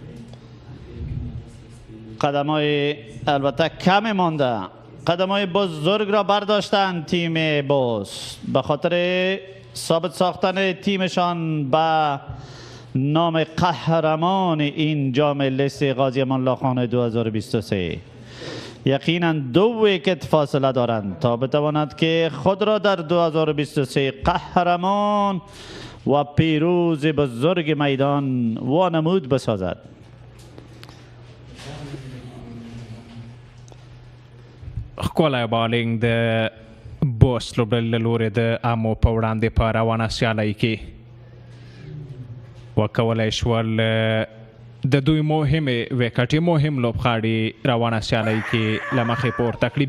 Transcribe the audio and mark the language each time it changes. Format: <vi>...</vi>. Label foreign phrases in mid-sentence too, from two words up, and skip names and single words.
<fa>قدمای البته کم مانده، قدمای بزرگ را برداشتن تیم بوست به خاطر ثابت ساختن تیمشان به نام قهرمان این جام لیست غازی امانالله خان 2023. یقینا 2 ویکت فاصله دارند تا بتواند که خود را در 2023 قهرمان و پیروز بزرگ میدان وانمود بسازد.</fa> <ps>ښکلی بالینګ د بوست لوبډلې له لورې د امو په وړاندې په روانه سیالۍ کې وکولی شول د دوی مهمې ویکټې مهم لوبغاړي روانه سیالۍ کې له مخې پورته کړي.</ps>